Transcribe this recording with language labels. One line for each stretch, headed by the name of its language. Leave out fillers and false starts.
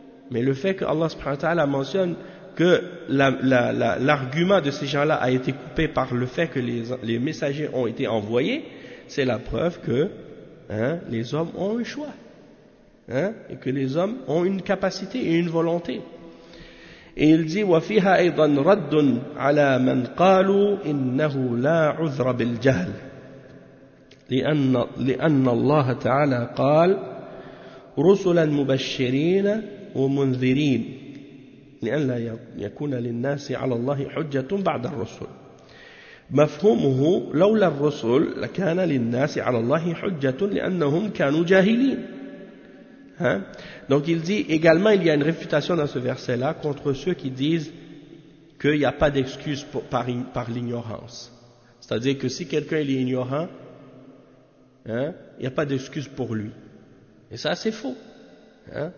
French: Mais le fait que Allah subhanahu wa ta'ala mentionne que l'argument de ces gens-là a été coupé par le fait que les messagers ont été envoyés, c'est la preuve que hein, les hommes ont un choix, hein, et que les hommes ont une capacité et une volonté. Et il dit
Arabic: وَفِيهَا أَيْضًا رَدٌّ عَلَى مَنْ قَالُوا إِنَّهُ لَا عُذْرَ بِالْجَهْلِ لِأَنَّ اللَّهَ تَعَالَى قَالَ رُسُلًا مُبَشِّرِينَ وَمُنذِرِينَ لأن لا يكون للناس على الله حجة بعد الرسل مفهومه لولا الرسل لكان للناس على الله حجة لأنهم كانوا جاهلين.
French: Hein? Donc il dit également il y a une réfutation dans ce verset là contre ceux qui disent qu'il n'y a pas d'excuse par l'ignorance. C'est-à-dire que si quelqu'un est ignorant, hein, il n'y a pas d'excuse pour lui. Et ça c'est faux. Hein?